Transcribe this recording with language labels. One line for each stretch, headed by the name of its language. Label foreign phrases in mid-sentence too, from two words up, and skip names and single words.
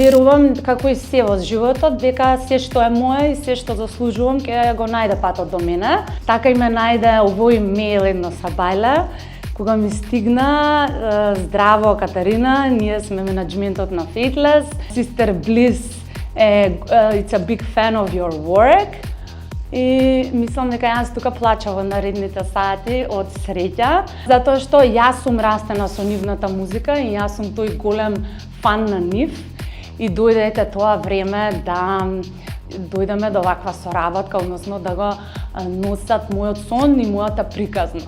Macedonian: верувам како и се во животот, дека се што е мое и се што заслужувам ќе го најде патот до мене. Така и ме најде овој мејл едно сабајле, кога ми стигна: здраво Катарина, ние сме менаџментот на Faithless.
English: Sister Bliss it's a big fan of your work.
Macedonian: И мислам дека јас тука плачав во наредните сати од среќа, затоа што јас сум растена со нивната музика и јас сум тој голем фан на нив и дојде тоа време да дојдеме до ваква соработка, односно да го носат мојот сон и мојата приказна.